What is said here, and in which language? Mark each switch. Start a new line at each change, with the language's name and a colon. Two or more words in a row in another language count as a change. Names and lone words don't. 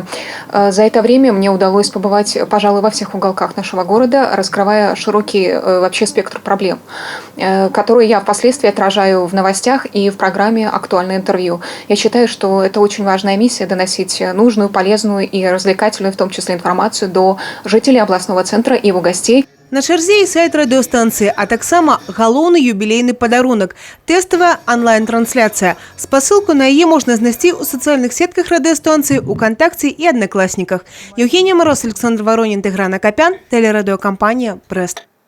Russian: За это время мне удалось побывать, пожалуй, во всех уголках нашего города, раскрывая широкий вообще спектр проблем, которые я впоследствии отражаю в новостях и в программе «Актуальное интервью». Я считаю, что это очень важная миссия – доносить нужную, полезную и развлекательную, в том числе, информацию до жителей областного центра и его гостей.
Belarusian: На чарзе і сайт радыёстанцыі, а таксама галоўны юбілейны падарунак – тэставая онлайн-трансляцыя. Спасылку на яе можна знайсці ў сацыяльных сетках радыёстанцыі, УКонтакце і Аднакласніках.
Russian: Евгения Мороз, Александр Воронин, Тигран Акопян, телерадиокомпания «Брест».